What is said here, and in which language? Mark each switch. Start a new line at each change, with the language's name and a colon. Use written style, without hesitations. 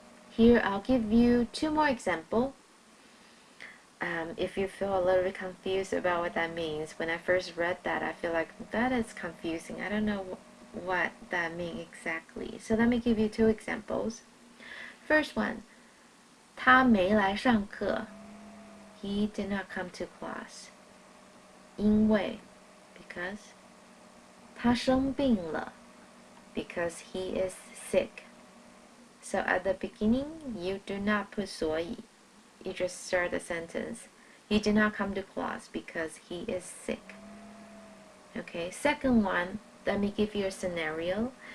English: Here I'll give you two more examples. If you feel a little bit confused about what that means, when I first read that, I feel like that is confusing. I don't know what that means exactly. So let me give you two examples. First one,
Chinese: 他没来上课.
English: He did not come to class. 因为 because
Chinese: 他生病了
English: because he is sick. So at the beginning, you do not put 所以. You just start the sentence. He did not come to class because he is sick. Okay, second one, let me give you a scenario.